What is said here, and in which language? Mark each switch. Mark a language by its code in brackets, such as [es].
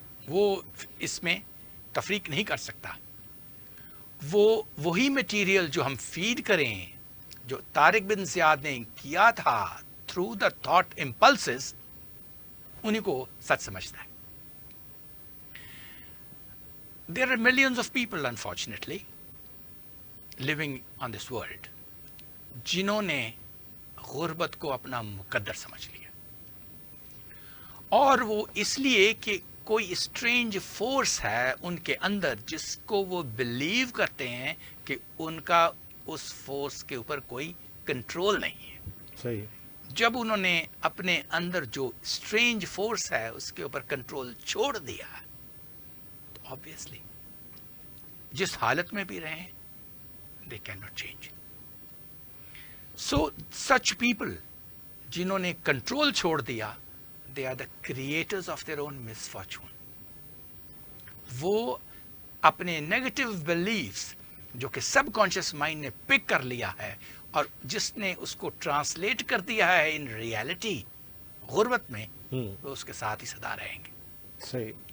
[ur] وہ اس میں تفریق نہیں کر سکتا. وہی میٹیریل جو ہم فیڈ کریں، جو طارق بن زیاد نے کیا تھا [en] through the thought impulses, [ur] انہیں کو سچ سمجھتا ہے. [en] There are millions of people, unfortunately, living on this world, [ur] جنہوں نے غربت کو اپنا مقدر سمجھ لیا. اور وہ اس لیے کہ کوئی اسٹرینج فورس ہے ان کے اندر جس کو وہ بلیو کرتے ہیں کہ ان کا اس فورس کے اوپر کوئی کنٹرول نہیں ہے. صحیح. جب انہوں نے اپنے اندر جو اسٹرینج فورس ہے اس کے اوپر کنٹرول چھوڑ دیا تو آبویسلی جس حالت میں بھی رہیں [en] They can not change. So such people [ur] جنہوں نے کنٹرول چھوڑ دیا، [en] They are the creators of their own misfortune. [ur] وہ اپنے نیگیٹو بلیفس جو کہ سب کانشیس مائنڈ نے پک کر لیا ہے اور جس نے اس کو ٹرانسلیٹ کر دیا ہے ان ریالٹی غربت میں، وہ اس کے ساتھ ہی سدا رہیں گے. صحیح.